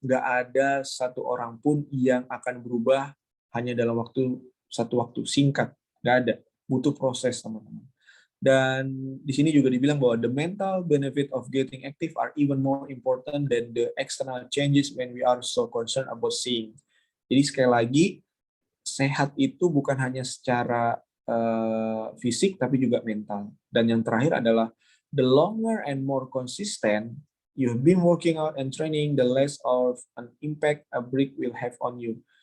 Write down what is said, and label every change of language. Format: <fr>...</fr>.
<id>Nggak ada satu orang pun yang akan berubah hanya dalam satu waktu singkat. Nggak ada. Butuh proses, teman-teman. Dan di sini juga dibilang bahwa</id> <en>the mental benefit of getting active are even more important than the external changes when we are so concerned about seeing.</en> <id>Jadi sekali lagi, sehat itu bukan hanya secara fisik, tapi juga mental. Dan yang terakhir adalah</id> <en>the longer and more consistent you've been working out and training, the less of an impact a break will have on you.</en>